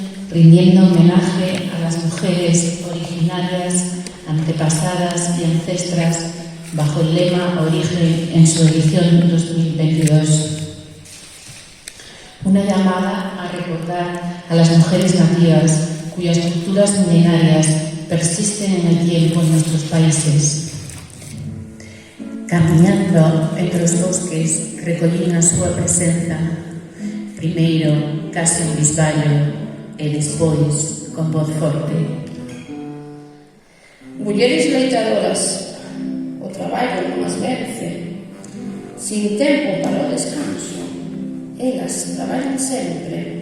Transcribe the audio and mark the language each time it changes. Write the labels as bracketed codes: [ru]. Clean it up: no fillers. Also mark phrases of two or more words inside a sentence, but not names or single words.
[es] rindiendo homenaje a las mujeres originarias, antepasadas y ancestras bajo el lema Origen en su edición 2022. Una llamada a recordar a las mujeres nativas cuyas culturas milenarias persisten en el tiempo en nuestros países. [gl] Camiñando entre os bosques recollín a súa presenza, primeiro case un bisballo e despois con voz forte. Mulleres loitadoras, o traballo non as vence, sin tempo para o descanso, elas traballan sempre.